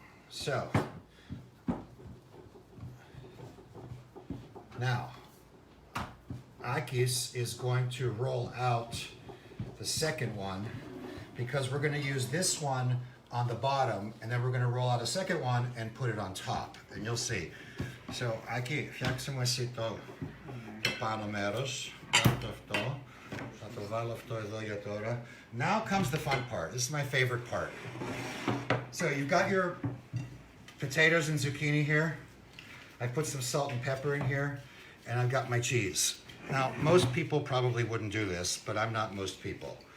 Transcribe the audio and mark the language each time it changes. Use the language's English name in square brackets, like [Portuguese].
[English] So now Akis is going to roll out the second one because we're going to use this one on the bottom, and then we're going to roll out a second one and put it on top, and you'll see. [Greek] So Aki, φτιάξε εσύ το πάνω μέρος, αυτό, θα το βάλω αυτό εδώ για τώρα. [English] Now comes the fun part. This is my favorite part. So you've got your potatoes and zucchini here. I put some salt and pepper in here, and I've got my cheese. Now, most people probably wouldn't do this, but I'm not most people.